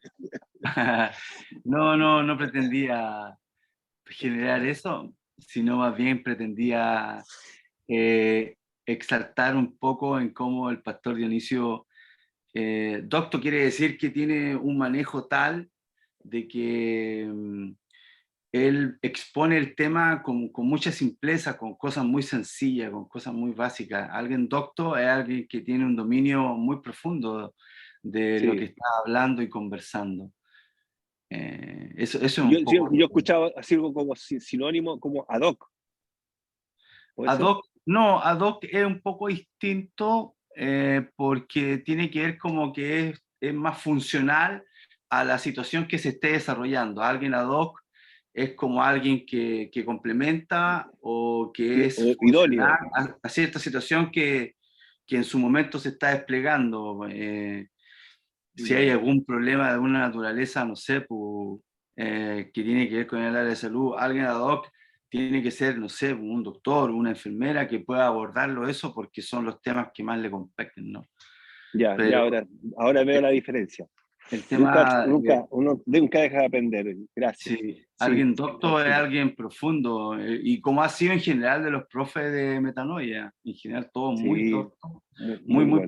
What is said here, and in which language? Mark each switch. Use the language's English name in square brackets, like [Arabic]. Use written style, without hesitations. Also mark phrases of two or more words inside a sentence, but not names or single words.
[Spanish] No pretendía generar eso, sino más bien pretendía exaltar un poco en cómo el pastor Dionisio, docto quiere decir que tiene un manejo tal de que él expone el tema con mucha simpleza, con cosas muy sencillas, con cosas muy básicas. Alguien docto es alguien que tiene un dominio muy profundo de Sí. lo que está hablando y conversando. Eso es Yo un poco... he escuchado así algo como sinónimo, como [Latin] ad hoc. Ad hoc, [Spanish] no, [Latin] ad hoc [Spanish] es un poco distinto porque tiene que ver como que es más funcional a la situación que se esté desarrollando. Alguien [Latin] ad hoc [Spanish] es como alguien que complementa o que es idóneo. funcional a cierta situación que en su momento se está desplegando. Si hay algún problema de alguna naturaleza, no sé, que tiene que ver con el área de salud, alguien [Latin] ad hoc [Spanish] tiene que ser, no sé, un doctor, una enfermera que pueda abordarlo eso porque son los temas que más le competen, ¿no? Ya, Pero ahora veo la diferencia. El tema... Uno nunca deja de aprender. Gracias. Sí, alguien doctor es alguien profundo y como ha sido en general de los profes de metanoia, en general todo muy docto, muy bueno.